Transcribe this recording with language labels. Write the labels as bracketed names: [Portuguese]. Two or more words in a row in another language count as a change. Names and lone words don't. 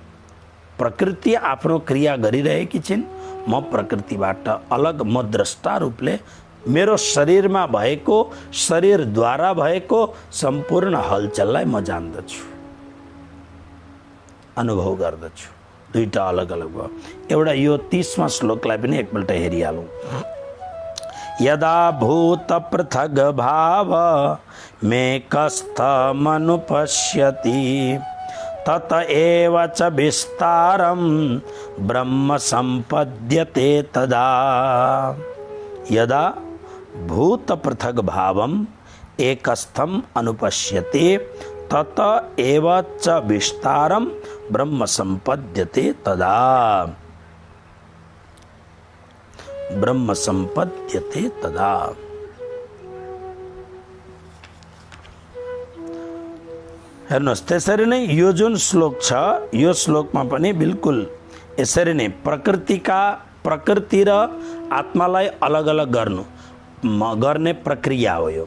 [Nepali] प्रकृति आफ्नो क्रिया गरिरहेकी छिन्, म प्रकृतिबाट अलग, म द्रष्टा रूपले मेरो शरीरमा भएको, शरीरद्वारा भएको सम्पूर्ण हलचललाई म जान्दछु, अनुभव गर्दछु। दुईटा अलग अलग भयो। एउटा यो 30वां श्लोकलाई पनि एकपल्ट हेरिहालौँ। [Sanskrit] यदा भूत पृथग भाव मेकस्थमनुपश्यति तत एव च विस्तारं ब्रह्म संपद्यते तदा। यदा भूत पृथग भावम एकस्थम अनुपश्यते तत एव च विस्तारम ब्रह्म संपद्यते तदा। ब्रह्म संपद्यते तदा। [Nepali] हेर्नुहोस्, त्यसरी नै यो जुन श्लोक छ, यो श्लोकमा पनि बिल्कुल यसरी नै प्रकृति र आत्मालाई अलग अलग गर्ने प्रक्रिया हो यो।